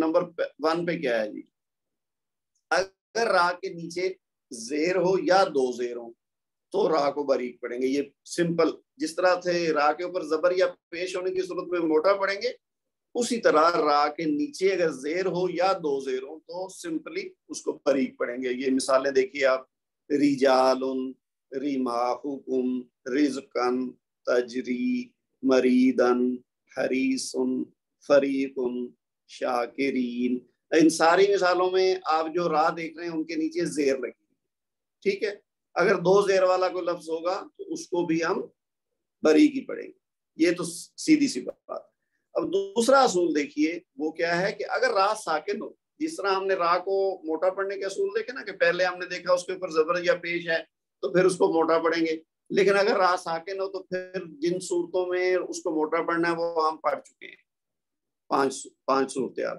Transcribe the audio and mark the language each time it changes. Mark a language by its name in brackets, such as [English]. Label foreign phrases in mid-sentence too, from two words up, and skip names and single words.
[Urdu] نمبر 1 پہ کیا ہے جی، اگر را کے نیچے زیر ہو یا 2 زیر ہو تو را کو باریک پڑھیں گے، یہ سمپل جس طرح سے را کے اوپر زبر یا پیش ہونے کی صورت میں موٹا پڑھیں گے، اسی طرح را کے نیچے اگر زیر ہو یا 2 زیر ہو تو سمپلی اس کو باریک پڑھیں گے۔ یہ مثالیں دیکھیے آپ، رجال، [Arabic] رماهم رزقا تجري مريدا حريص فريق شاكرين. [Urdu] ان ساری مثالوں میں آپ جو را دیکھ رہے ہیں ان کے نیچے زیر لگی، ٹھیک ہے. اگر دو زیر والا کوئی لفظ ہوگا تو اس کو بھی ہم بری کی پڑھیں گے، یہ تو سیدھی سی بات. اب دوسرا اصول دیکھیے، وہ کیا ہے کہ اگر را ساکن ہو، جس طرح ہم نے را کو موٹا پڑھنے کے اصول دیکھے نا، کہ پہلے ہم نے دیکھا اس کے اوپر زبر یا پیش ہے تو پھر اس کو موٹا پڑھیں گے، لیکن اگر را ساکن ہو تو پھر جن صورتوں میں اس کو موٹا پڑھنا ہے وہ ہم پڑھ چکے ہیں، پانچ صورت.